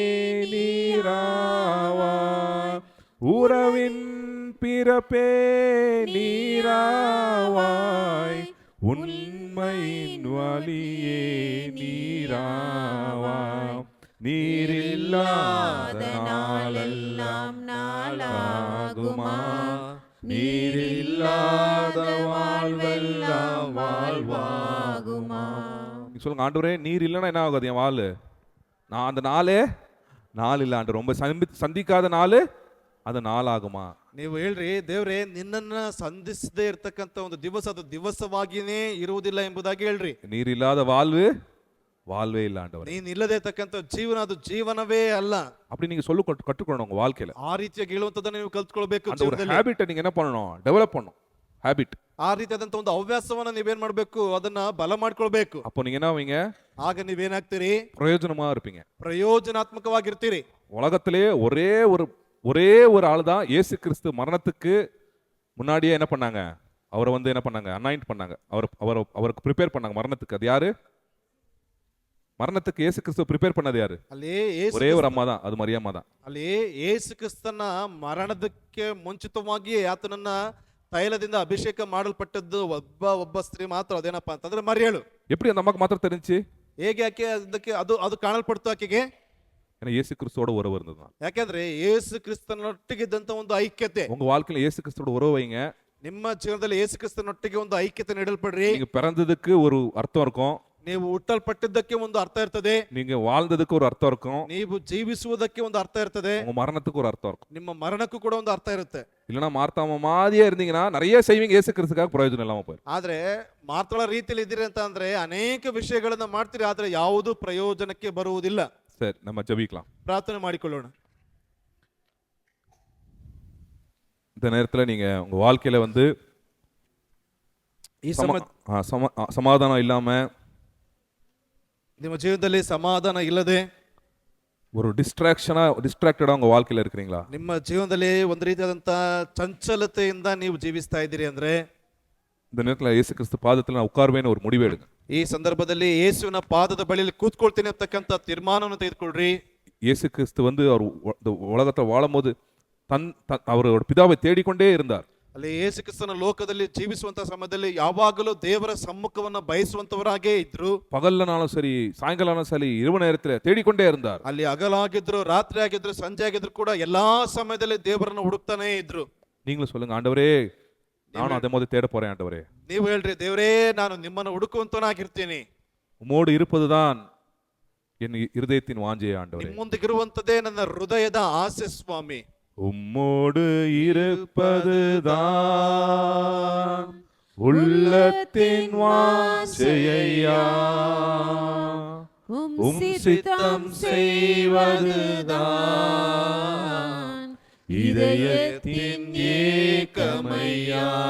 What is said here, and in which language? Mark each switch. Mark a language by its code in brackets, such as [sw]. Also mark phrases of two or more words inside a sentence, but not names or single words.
[ta] நீராவாய், உறவின் பிறப்பே நீராவாய், உண்மையின் வழியே நீராவாய், நீரில்லாத நாளெல்லாம் நாளாகுமா, நீரில்லாத வாழ்வெல்லாம் வாழ்வாகுமா. சொல்லுங்க, ஆண்டவரே நீர் இல்லைன்னா என்ன ஆகாது என் வாழ், நான் அந்த நாள் இல்லை ஆண்டு, ரொம்ப சந்திக்காத நாள் அது நாளாகுமா. [kn] ನೀವು ಹೇಳ್ರಿ, ದೇವ್ರೆ ನಿನ್ನನ್ನ ಸಂಧಿಸದೇ ಇರ್ತಕ್ಕಂಥ ಒಂದು ದಿವಸ ಅದು ದಿವಸವಾಗಿನೇ ಇರುವುದಿಲ್ಲ ಎಂಬುದಾಗಿ ಹೇಳ್ರಿ. [ta] நீரில்லாத வாழ்வு வாழ்வே இல்ல ஆண்டவரே, [kn] ನೀನ್ ಇಲ್ಲದೆ ಇರ್ತಕ್ಕಂಥ ಜೀವನ ಅದು ಜೀವನವೇ ಅಲ್ಲ. [ta] அப்படி நீங்க சொல்லி கற்றுக்கணும் உங்க வாழ்க்கையில. [kn] ಆ ರೀತಿಯಾಗಿ ಹೇಳುವಂತದನ್ನ ನೀವು ಕಲ್ತ್ಕೊಳ್ಬೇಕು. [ta] அந்த ஒரு ஹாபிட்டை நீங்க என்ன பண்ணணும், டெவலப் பண்ணணும். ஹாபிட், [kn] ಆ ರೀತಿಯಾದಂತ ಒಂದು ಹವ್ಯಾಸವನ್ನ ನೀವೇನ್ ಮಾಡ್ಬೇಕು, ಅದನ್ನ ಬಲ ಮಾಡ್ಕೊಳ್ಬೇಕು. [ta] அப்போ நீங்க என்ன ஆவீங்க, [kn] ಆಗ ನೀವೇನಾಗ್ತೀರಿ, [ta] பிரயோஜனமா இருப்பீங்க, [kn] ಪ್ರಯೋಜನಾತ್ಮಕವಾಗಿರ್ತೀರಿ. [ta] உலகத்திலே ஒரே ஒரு ஆள் தான் இயேசு கிறிஸ்து மரணத்துக்கு முன்னாடியே என்ன பண்ணாங்க, அவரை வந்து என்ன பண்ணாங்க, அனாயிண்ட் பண்ணாங்க, அவருக்கு ப்ரிப்பேர் பண்ணாங்க மரணத்துக்கு. அது யாரு, மரணத்துக்கு இயேசு கிறிஸ்து ப்ரிப்பேர் பண்ணது யாரு, [kn] ಅಲ್ಲಿ [ta] ஒரே ஒரு ಅಮ್ಮ தான், [kn] ಅದು ಮರಿಯಮ್ಮ தான். ಅಲ್ಲಿ ಯೇಸು ಕ್ರಿಸ್ತನ ಮರಣದಕ್ಕೆ ಮುಂಚಿತವಾಗಿ ಆತನನ್ನ ತೈಲದಿಂದ ಅಭಿಷೇಕ ಮಾಡಲ್ಪಟ್ಟದ್ದು ಒಬ್ಬ ಸ್ತ್ರೀ ಮಾತ್ರ. ಅದೇನಪ್ಪಾ ಅಂತಂದ್ರೆ ಮರಿಯಳು. [ta] எப்படி அந்த அம்மாக்கு மாத்திரம் தெரிஞ்சு, [kn] ಹೇಗೆ ಆಕೆ ಅದಕ್ಕೆ ಅದು ಕಾಣಲ್ಪಡ್ತು ಆಕೆಗೆ, [ta] ஏன்னா இயேசு கிறிஸ்துவோட உறவு இருந்தது. [kn] ಯಾಕೆಂದ್ರೆ ಯೇಸು ಕ್ರಿಸ್ತನೊಟ್ಟಿಗಿದ್ದಂತ ಒಂದು ಐಕ್ಯತೆ. [ta] உங்க வாழ்க்கையில இயேசு கிறிஸ்துவோட உறவு வைங்க. [kn] ನಿಮ್ಮ ಜೀವನದಲ್ಲಿ ಯೇಸು ಕ್ರಿಸ್ತನೊಟ್ಟಿಗೆ ಒಂದು ಐಕ್ಯತೆ ನೀಡಲ್ಪಡ್ರಿ. [ta] நீங்க பிறந்ததுக்கு ஒரு அர்த்தம் இருக்கும், [kn] ನೀವು ಹುಟ್ಟಲ್ಪಟ್ಟಿದ್ದಕ್ಕೆ ಒಂದು ಅರ್ಥ ಇರ್ತದೆ, [ta] நீங்க வாழ்ந்ததுக்கு ஒரு அர்த்தம் இருக்கும், [kn] ನೀವು ಜೀವಿಸುವುದಕ್ಕೆ ಒಂದು ಅರ್ಥ ಇರ್ತದೆ, [ta] உங்க மரணத்துக்கு ஒரு அர்த்தம் இருக்கும். [kn] ನಿಮ್ಮ ಮರಣಕ್ಕೂ ಕೂಡ ಒಂದು ಅರ್ಥ ಇರುತ್ತೆ. [ta] இல்லைன்னா மார்த்தாம மாதிரியே இருந்தீங்கன்னா நிறைய செய்வீங்க, இயேசு கிறிஸ்துக்காக பிரயோஜனம் இல்லாம போயிடும். [kn] ಆದ್ರೆ ಮಾರ್ತಳ ರೀತಿಯಲ್ಲಿ ಇದ್ದೀರಿ ಅಂತ ಅಂದ್ರೆ ಅನೇಕ ವಿಷಯಗಳನ್ನ ಮಾಡ್ತೀರಿ, ಆದ್ರೆ ಯಾವುದು ಪ್ರಯೋಜನಕ್ಕೆ ಬರುವುದಿಲ್ಲ. [ta] சரி, நம்ம ஜெபிக்கலாம். [kn] ಪ್ರಾರ್ಥನೆ ಮಾಡಿಕೊಳ್ಳೋಣ. [ta] இந்த நேரத்துல நீங்க உங்க வாழ்க்கையில வந்து [kn] ಈ [ta] சமாதானம் இல்லாம [kn] ನಿಮ್ಮ ಜೀವನದಲ್ಲಿ ಸಮಾಧಾನ ಇಲ್ಲದೆ [ta] ஒரு டிஸ்ட்ராக்டடா உங்க வாழ்க்கையில இருக்கிறீங்களா? [kn] ನಿಮ್ಮ ಜೀವನದಲ್ಲಿ ಒಂದು ರೀತಿಯಾದಂತ ಚಂಚಲತೆಯಿಂದ ನೀವು ಜೀವಿಸ್ತಾ ಇದ್ದೀರಿ ಅಂದ್ರೆ [ta] இந்த நேரத்துல இயேசு கிறிஸ்து பாதத்துல நான் உட்கார்வேன்னு ஒரு முடிவு எடுங்க. [kn] ಈ ಸಂದರ್ಭದಲ್ಲಿ ಯೇಸುವಿನ ಪಾದದ ಬಳಿಯಲ್ಲಿ ಕೂತ್ಕೊಳ್ತೀನಿ ಅಂತಕ್ಕಂಥ ತೀರ್ಮಾನವನ್ನು ತೆಗೆದುಕೊಳ್ಳ್ರಿ. [ta] இயேசு கிறிஸ்து வந்து அவர் இந்த உலகத்துல வாழும்போது அவரோட பிதாவை தேடிக்கொண்டே இருந்தார். [kn] ಅಲ್ಲಿ ಯೇಸು ಕ್ರಿಸ್ತನ ಲೋಕದಲ್ಲಿ ಜೀವಿಸುವಂತ ಸಮಯದಲ್ಲಿ ಯಾವಾಗಲೂ ದೇವರ ಸಮ್ಮುಖವನ್ನ ಬಯಸುವಂತವರಾಗೇ ಇದ್ರು. [ta] பகல்லனாலும் சரி சாயங்காலம் சரி இரவு நேரத்துல தேடிக்கொண்டே இருந்தார். [kn] ಅಲ್ಲಿ ಹಗಲಾಗಿದ್ರು ರಾತ್ರಿ ಆಗಿದ್ರು ಸಂಜೆ ಆಗಿದ್ರು ಕೂಡ ಎಲ್ಲಾ ಸಮಯದಲ್ಲಿ ದೇವರನ್ನ ಹುಡುಕ್ತಾನೆ ಇದ್ರು. [ta] நீங்களும் சொல்லுங்க, ஆண்டவரே நானும் அதே மாதிரி தேட போறேன் ஆண்டவரே. [kn] ನೀವು ಹೇಳ್ರಿ, ದೇವರೇ ನಾನು ನಿಮ್ಮನ್ನು ಹುಡುಕುವಂತನಾಗಿರ್ತೀನಿ. [ta] உம்மோடு இருப்பதுதான் என் இருதயத்தின் வாஞ்சையே ஆண்டவரே. [kn] ನಿಮ್ಮೊಂದಿಗಿರುವಂತದೇ ನನ್ನ ಹೃದಯದ ಆಸೆ ಸ್ವಾಮಿ. [ta] உம்மோடு இருப்பதுதான் உள்ளத்தின் வாஞ்சையா, உம் சித்தம் செய்வதுதான் இதயத்தின் ஏக்கமையா.